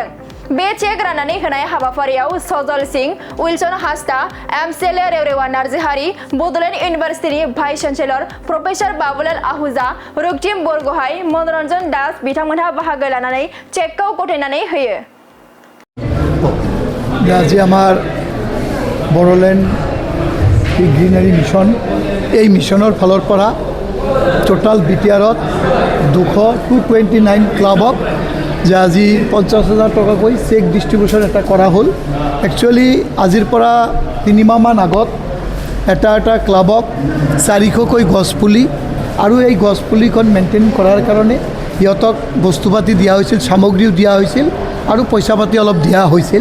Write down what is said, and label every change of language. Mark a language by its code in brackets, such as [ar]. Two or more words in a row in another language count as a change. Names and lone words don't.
[brx] बे चेक राननानै होनाय हाबाफारियाव सजल सिंह, उइलसन हास्ता, एमसेले रेवरेवा नार्जिहारि, बडोलेण्ड इउनिभार्सिटिनि भाइस चेन्सेलर प्रफेसर बाबुलाल आहुजा, रुक्तिम बरगहाय, मनोरन्जन दास बिथांमोनहा बाहागो लानानै चेकखौ गथायनानै होयो। [as] আজি আমাৰ बडोलेण्ड ग्रीनारी मिशन এই মিশনৰ ফালৰ পৰা টোটাল Btrত 229 ক্লাবক যে আজি 50,000 টকাকৈ [en] cheque distribution [as] এটা কৰা হ'ল। একচুৱেলি আজিৰ পৰা 3 মাহমান আগত এটা ক্লাবক 400কৈ গছপুলি আৰু এই গছপুলিখন মেইনটেইন কৰাৰ কাৰণে ইহঁতক বস্তু পাতি দিয়া হৈছিল, সামগ্ৰীও দিয়া হৈছিল আৰু পইচা পাতি অলপ দিয়া হৈছিল।